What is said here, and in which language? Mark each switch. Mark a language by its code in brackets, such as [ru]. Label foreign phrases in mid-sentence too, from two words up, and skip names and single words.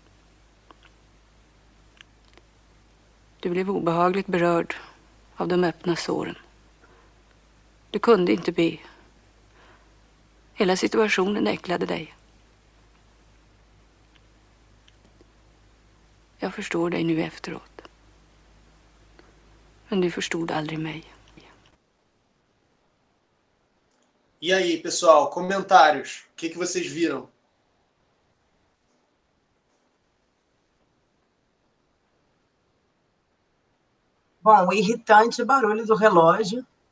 [sv] Du blev obehagligt berörd av de öppna såren. Du kunde inte be. Hela situationen äcklade dig. Jag förstår dig nu efteråt. Men du förstod aldrig mig. [pt] E aí, pessoal, comentários. O que vocês viram? Bom, o irritante barulho do relógio.